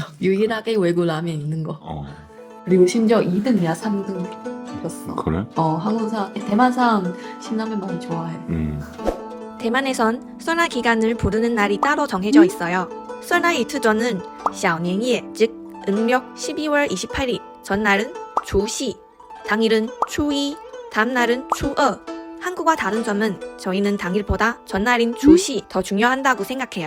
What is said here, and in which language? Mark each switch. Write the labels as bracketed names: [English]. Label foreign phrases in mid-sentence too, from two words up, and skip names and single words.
[Korean] 유일하게 외국 라면 있는 거. 그리고 심지어 2등이야, 3등이었어. 그래? 한국 사람, 대만 사람 신라면 많이 좋아해. 대만에선 설날 기간을 부르는 날이 따로 정해져 있어요. 설날 이틀 전은 小年夜, 즉 음력 12월 28일, 전날은 除夕, 당일은初一, 다음날은初二. 한국과 다른 점은 저희는 당일보다 전날인 除夕 더 중요한다고 생각해요.